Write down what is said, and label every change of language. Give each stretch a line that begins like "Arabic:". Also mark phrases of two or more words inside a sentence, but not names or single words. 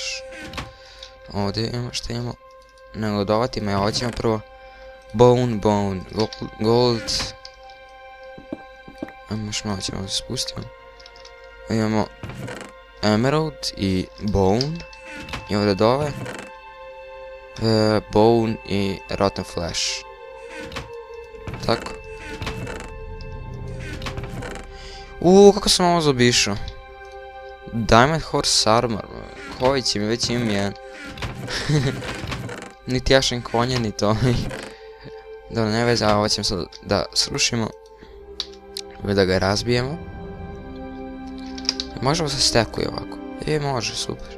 Bosnian: Ovdje imamo šta imamo. Nego dovati me, ovo ćemo prvo bone, gold. Još malo ćemo da spustimo. Imamo emerald i bone. I ovdje dole bone i
English: rotten flesh.
Bosnian: Tako. Kako sam ovo zaobišao.
English: Diamond horse armor.
Bosnian: Koji će mi, već imam jedan. Niti jašem konja, ni to. Dobro, ne veze, a ovo ćemo sad da srušimo. Ili da ga razbijemo. Možemo se stekuje ovako.